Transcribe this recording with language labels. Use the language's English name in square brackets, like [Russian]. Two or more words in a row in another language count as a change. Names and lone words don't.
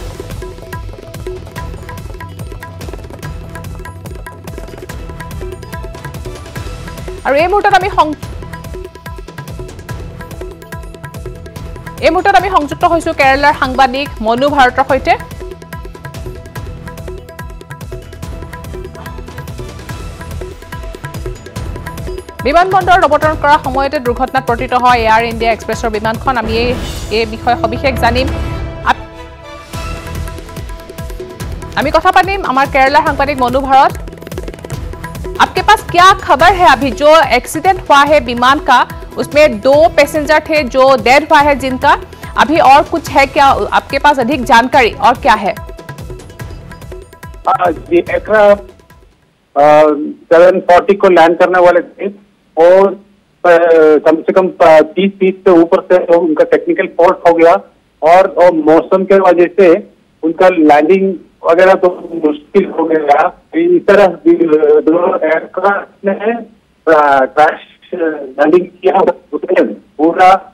[Assamese] আৰু এই মুহূৰ্তত আমি সংযুক্ত হৈছো কেৰালাৰ সাংবাদিক মনু ভাৰতৰ সৈতে বিমানবন্দৰত অৱতৰণ কৰাৰ সময়তে দুৰ্ঘটনাত পতিত হয় এয়াৰ ইণ্ডিয়া এক্সপ্ৰেছৰ বিমানখন আমি এই বিষয়ে সবিশেষ জানিম আমি কথা পাতিম আমাৰ কেৰালাৰ সাংবাদিক মনু ভাৰত [Hindi] आपके पास क्या खबर है अभी जो एक्सीडेंट हुआ है विमान का उसमें 2 पैसेंजर थे जो डेड हुआ है जिनका अभी और कुछ है क्या आपके पास अधिक जानकारी और क्या है 740 को लैंड करने वाले थे और कम से कम 30 फीट से ऊपर से उनका [English] technical fault [Hindi] हो गया और मौसम के वजह से उनका लैंडिंग वगैरह तो मुश्किल हो गया इस तरह दोनों एयरक्राफ्ट ने [English] crash landing [Hindi] किया उसमें पूरा